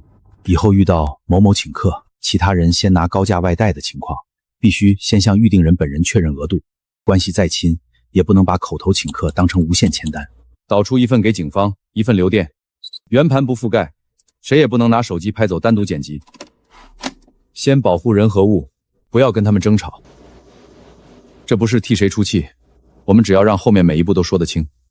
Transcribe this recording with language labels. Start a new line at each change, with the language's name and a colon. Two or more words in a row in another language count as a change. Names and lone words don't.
Chinese: 以後遇到某某請客，其他人先拿高價外帶的情況，必須先向預定人本人確認額度。關係再親，也不能把口頭請客當成無限簽單。導出1份給警方，1份留電，圓盤不覆蓋，誰也不能拿手機拍走單獨剪輯。先保護人和物，不要跟他們爭吵。這不是替誰出氣，我們只要讓後面每一步都說得清。